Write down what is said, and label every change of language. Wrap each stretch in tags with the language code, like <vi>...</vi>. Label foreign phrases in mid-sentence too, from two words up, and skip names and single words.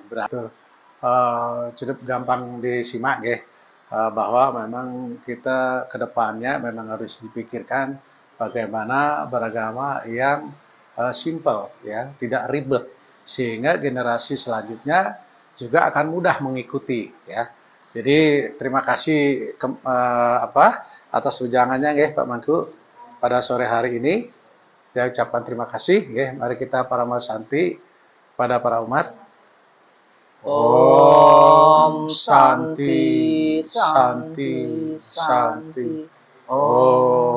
<id>Cukup gampang disimak ya, bahwa memang kita kedepannya memang harus dipikirkan bagaimana beragama yang simple ya, tidak ribet, sehingga generasi selanjutnya juga akan mudah mengikuti ya. Jadi terima kasih atas ujangannya ya Pak Mangku pada sore hari ini. Saya ucapkan terima kasih ya. Mari kita para Santi pada para umat.</id> <sa>Om Santi Santi Santi.</sa> <id>Om</id>